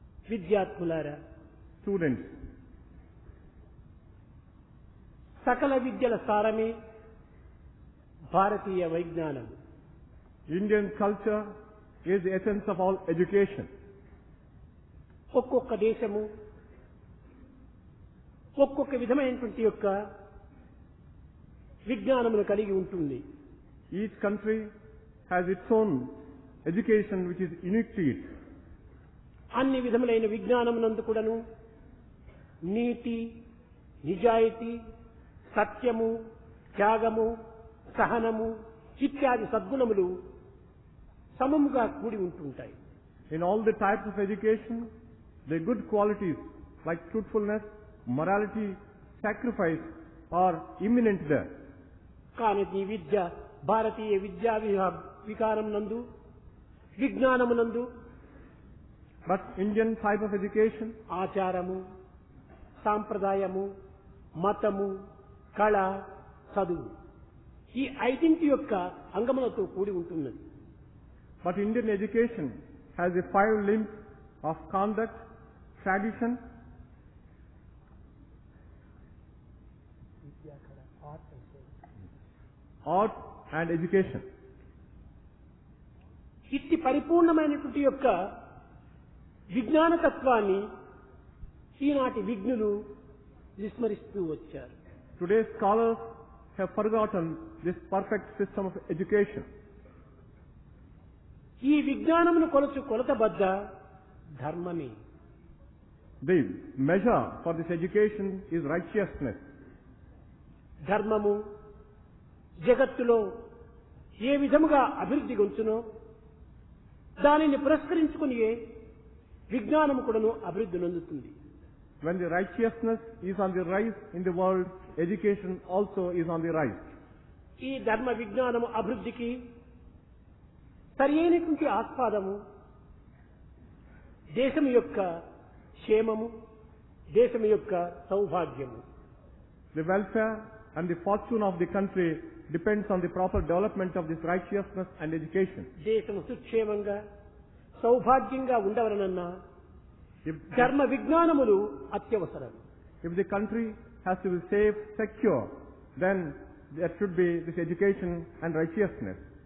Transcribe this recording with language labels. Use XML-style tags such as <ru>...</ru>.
<te>విద్యార్థులారా,</te> <en>Students,</en> <te>సకల విద్యల సారమే భారతీయ వైజ్ఞానం.</te> <en>Indian culture is the essence of all education.</en> <te>ఒక్కొక్క దేశము ఒక్కొక్క విధమైనటువంటి యొక్క విజ్ఞానమును కలిగి ఉంటుంది.</te> <en>Each country has its own education which is unique to it.</en> <te>అన్ని విధములైన విజ్ఞానమునందు కూడాను నీతి, నిజాయితీ, సత్యము, త్యాగము, సహనము ఇత్యాది సద్గుణములు సమముగా కూడి ఉంటుంటాయి.</te> <en>In all the types of education, the good qualities like truthfulness, morality, sacrifice are imminent there.</en> <te>కానీ ఈ విద్య భారతీయ విద్యా వికారం నందు విజ్ఞానమునందు</te> <en>But Indian type of education,</en> <te>ఆచారము, సాంప్రదాయము, మతము, కళ, చదువు ఈ ఐదింటి యొక్క అంగములతో కూడి ఉంటున్నది.</te> <en>but Indian education has the 5 limbs of conduct, tradition, art and education.</en> <te>ఇట్టి పరిపూర్ణమైనటువంటి యొక్క విజ్ఞాన తత్వాన్ని ఈనాటి విజ్ఞులు విస్మరిస్తూ వచ్చారు.</te> <en>Today's scholars have forgotten this perfect system of education.</en> <te>ఈ విజ్ఞానమును కొలతబద్ద ధర్మమే.</te> <en>The measure for this education is righteousness.</en> <te>ధర్మము జగత్తులో ఏ విధముగా అభివృద్ధి గొంచునో దానిని పురస్కరించుకుని విజ్ఞానము కూడాను అభివృద్ధి నొందుతుంది.</te> <en>When the righteousness is on the rise in the world, education also is on the rise.</en> <te>ఈ ధర్మ విజ్ఞానము అభివృద్ధికి సరైనటువంటి ఆస్పాదము దేశం యొక్క క్షేమము, దేశం యొక్క సౌభాగ్యము.</te> <en>The welfare and the fortune of the country depends on the proper development of this righteousness and education.</en> <te>దేశము సుక్షేమంగా సౌభాగ్యంగా ఉండవలనన్నా</te> <en>If,</en> <te>ధర్మ విజ్ఞానములు అత్యవసరం.</te> <en>if the country has to be safe, secure, then there should be this education and righteousness.</en>